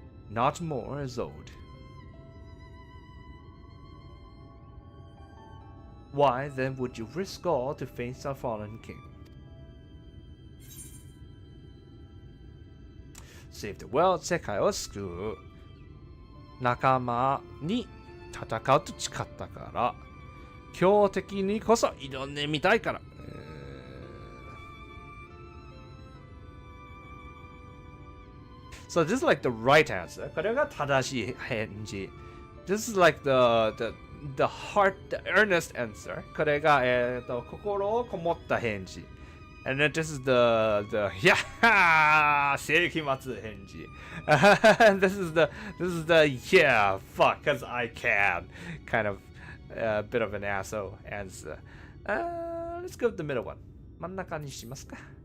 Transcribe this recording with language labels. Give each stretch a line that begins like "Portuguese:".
English: Not more is owed. Why then would you risk all to face our fallen king? Save the world,
Japanese: 世界を救う。仲間に戦うと誓ったから、強敵にこそ挑んでみたいから。
English: So this is like the right answer.
Japanese: これが正しい返事。
English: This is like the heart, the earnest answer.
Japanese: これが、心をこもった返事。
English: And then this is the yeah
Japanese: 世紀末返事。
English: this is the yeah fuck cause I can kind of bit of an asshole answer. Let's go with the middle one.
Japanese: 真ん中にしますか。